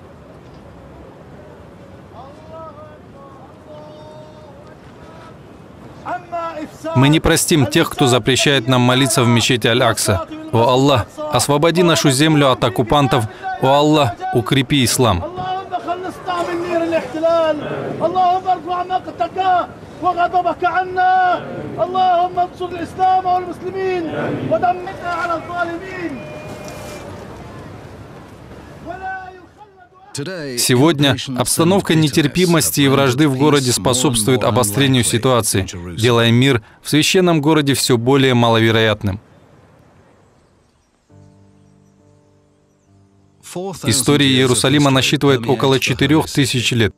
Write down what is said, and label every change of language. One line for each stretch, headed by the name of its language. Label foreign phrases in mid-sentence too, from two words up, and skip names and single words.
Russian: Мы не простим тех, кто запрещает нам молиться в мечети Аль-Акса. О Аллах, освободи нашу землю от оккупантов. О Аллах, укрепи ислам.
Arabic: اللهم ارفع مقتك وغضبك عنا اللهم انصر الإسلام والمسلمين ودمرنا على الظالمين.
Russian: Сегодня обстановка нетерпимости и вражды в городе способствует обострению ситуации, делая мир в священном городе все более маловероятным. История Иерусалима насчитывает около 4000 лет.